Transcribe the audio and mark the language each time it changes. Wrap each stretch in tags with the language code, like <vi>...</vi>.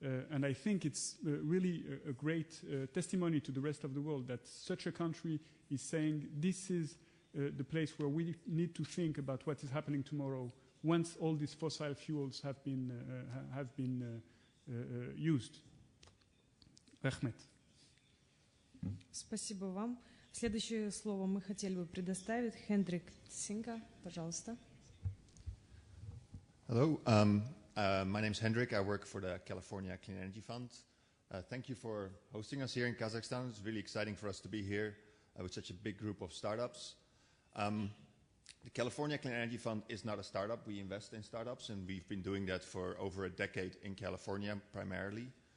<en>And I think it's really a great testimony to the rest of the world that such a country is saying this is the place where we need to think about what is happening tomorrow once all these fossil fuels have been used. Ahmed.</en> <ru>Спасибо вам. Следующее слово мы хотели бы предоставить Хендрик Синга, пожалуйста.</ru> <en>Hello, my name is Hendrik. I work for the California Clean Energy Fund. Thank you for hosting us here in Kazakhstan. It's really exciting for us to be here with such a big group of startups. The California Clean Energy Fund is not a startup. We invest in startups, and we've been doing that for over a decade in California primarily.</en>